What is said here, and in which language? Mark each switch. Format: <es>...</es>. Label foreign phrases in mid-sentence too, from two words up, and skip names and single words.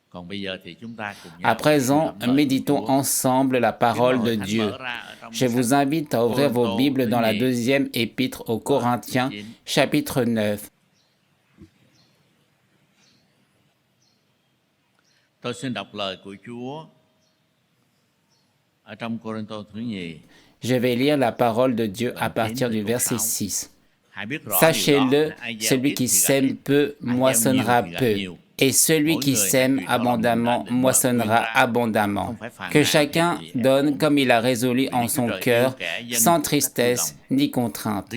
<fr>À présent, méditons ensemble la parole de Dieu. Je vous invite à ouvrir vos Bibles dans la deuxième épître aux Corinthiens, chapitre 9.</fr> <vi>Tôi xin đọc lời của Chúa ở trong Cô-rinh-tô thứ nhì.</vi> <fr>Je vais lire la parole de Dieu à partir du verset 6. Sachez-le, celui qui sème peu moissonnera peu, et celui qui sème abondamment moissonnera abondamment. Que chacun donne comme il a résolu en son cœur, sans tristesse ni contrainte.</fr>